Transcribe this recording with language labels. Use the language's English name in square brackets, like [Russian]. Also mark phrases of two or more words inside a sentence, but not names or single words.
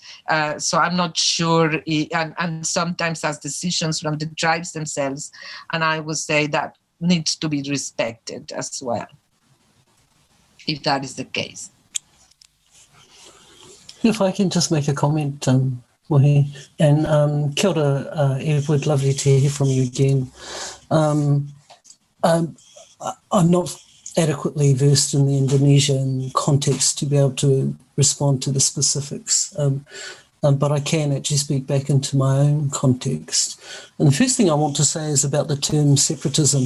[English] So I'm not sure, and sometimes as decisions from the tribes themselves, and I would say that needs to be respected as well, if that is the case. If I can just make a comment, Mohi, and [Māori] kia ora, [English] Edward, lovely to hear from you again. I'm not adequately versed in the Indonesian context to be able to respond to the specifics, but I can actually speak back into my own context. And the first thing I want to say is about the term separatism.